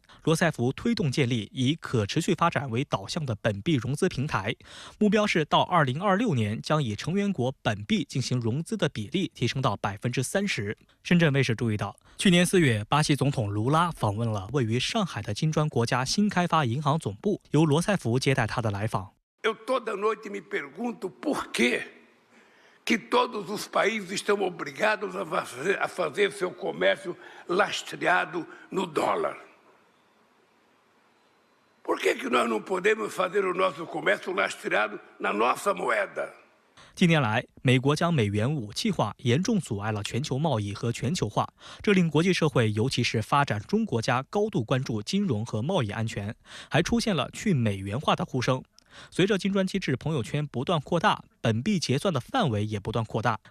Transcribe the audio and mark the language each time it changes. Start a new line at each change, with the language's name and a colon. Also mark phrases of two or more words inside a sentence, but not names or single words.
Chinese: 罗塞夫推动建立以可持续发展为导向的本币融资平台，目标是到2026年将以成员国本币进行融资的比例提升到30%。深圳卫视注意到，去年4月，巴西总统卢拉访问了位于上海的金砖国家新开发银行总部，由罗塞夫接待他的来访。
Portuguese: que todos os países estão obrigados a fazer seu comércio lastreado no dólar. Por que nós não podemos fazer o nosso comércio lastreado na nossa moeda?
Chinese: 近年来，美国将美元武器化，严重阻碍了全球贸易和全球化，这令国际社会，尤其是发展中国家高度关注金融和贸易安全，还出现了去美元化的呼声。随着金砖机制朋友圈不断扩大，本币结算的范围也不断扩大。